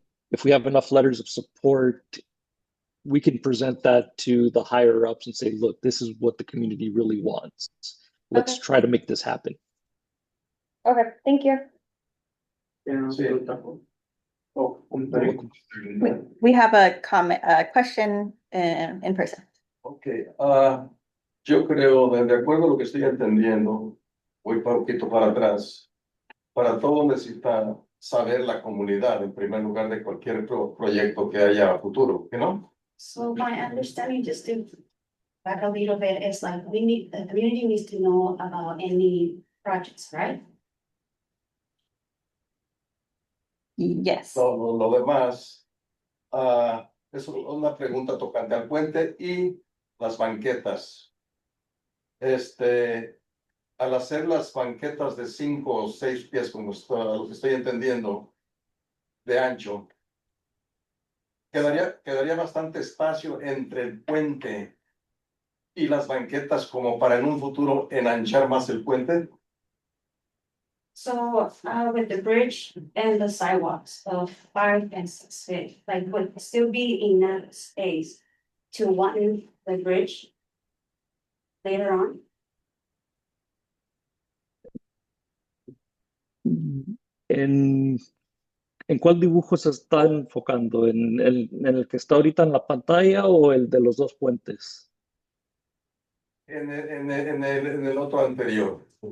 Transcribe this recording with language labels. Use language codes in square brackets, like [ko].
[en] If we have enough letters of support, we can present that to the higher ups and say, look, this is what the community really wants. Let's Okay. try to make this happen. Okay, thank you. Yeah. Oh, You're welcome. We have a comment, a question in person. [es] Ok, yo creo, de acuerdo a lo que estoy entendiendo, voy un poquito para atrás. Para todo necesita saber la comunidad en primer lugar de cualquier proyecto que haya a futuro, ¿no? [en] So my understanding, just to back a little bit, is like the community needs to know about any projects, right? Yes. [es] Todo lo demás, es una pregunta tocante al puente y las banquetas. Al hacer las banquetas de 5 o 6 pies, como lo que estoy entendiendo, de ancho, quedaría bastante espacio entre el puente y las banquetas como para en un futuro enanchar más el puente. [en] So with the bridge and the sidewalks of 5 and 6 feet, like would still be enough space to widen the bridge later on? [es] ¿En cuál dibujo se está enfocando? ¿En el que está ahorita en la pantalla o el de los dos puentes? En el otro anterior.